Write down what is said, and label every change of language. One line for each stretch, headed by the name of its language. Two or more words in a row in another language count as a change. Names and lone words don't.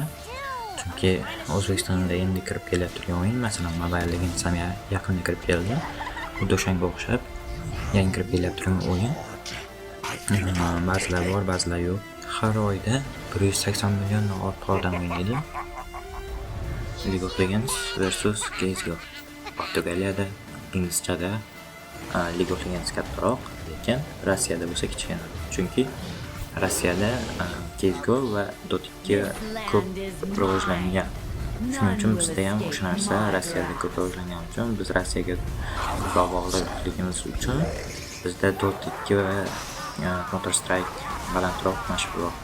Uzbek: Chunki O'zbekistonda endi kirib kelayotgan o'yin, masalan, Mobile Legends ham yaqinda kirib keldi. Xuddi o'shanga o'xshab yangi kirib kelayotgan o'yin. Ba'zilar bor, ba'zilar yo'q. Har oyda 180 milliondan ortiq odam o'ynaydi. League of Legends versus CS:GO. Portugaliyada, inglizchada League of Legends kattaroq, lekin Rossiyada bo'lsa kichkina. Chunki Rossiyada CS:GO va Dota 2 ko'p rivojlangan. Shuning uchun bizda ham o'sha narsa Rossiyada ko'p rivojlangan uchun biz Rossiyaga ko'proq bog'liqligimiz uchun bizda Dota 2 va Counter Strike balandroq, mashhurroq.